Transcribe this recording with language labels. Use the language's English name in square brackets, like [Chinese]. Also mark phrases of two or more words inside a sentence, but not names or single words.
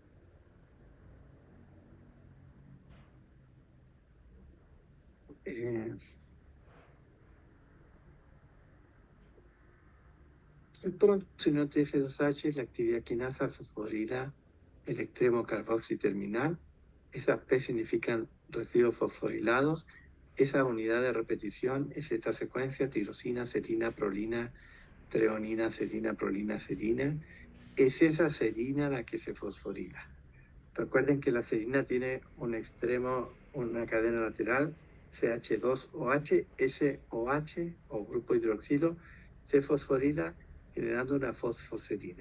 [Spanish] el próximo TF2H, la actividad quinasa fosforila el extremo carboxiterminal. Esas P significan residuos fosforilados. Esa unidad de repetición es esta secuencia: tirosina, serina, prolina, treonina, serina, prolina, serina. Es esa serina la que se fosforila. Recuerden que la serina tiene un extremo, una cadena lateral, CH2OH, SOH o grupo hidroxilo, se fosforila generando una fosfoserina.